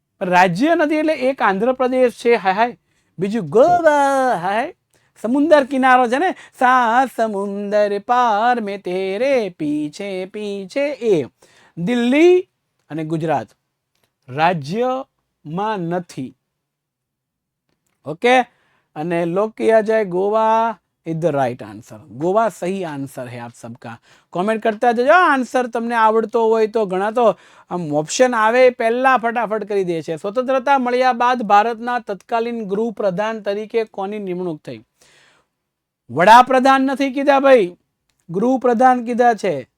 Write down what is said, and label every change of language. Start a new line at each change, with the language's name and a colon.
Gujarati: રાજ્ય નથી એટલે એક આંધ્રપ્રદેશ છે, હાય હાય, બીજું ગોવા, હાય સમુંદર કિનારો છે ને,
Hindi: સાત સમુંદર પાર મેં તેરે પીછે પીછે,
Gujarati: એ દિલ્હી અને ગુજરાત રાજ્યમાં નથી.
Hindi: ओके અને लोग किया जाए
English: Goa is the right answer.
Hindi: Goa सही आंसर है आप सबका.
Gujarati: कमेंट करता जજો आंसर તમને આવડતો હોય તો. ઘણા તો આમ ઓપ્શન આવે પહેલા ફટાફટ કરી દે છે. સ્વતંત્રતા મળ્યા બાદ ભારતના તત્કાલીન ગૃહ પ્રધાન તરીકે કોની નિમણૂક થઈ? વડાપ્રધાન નથી કીધા ભાઈ, ગૃહ પ્રધાન કીધા છે.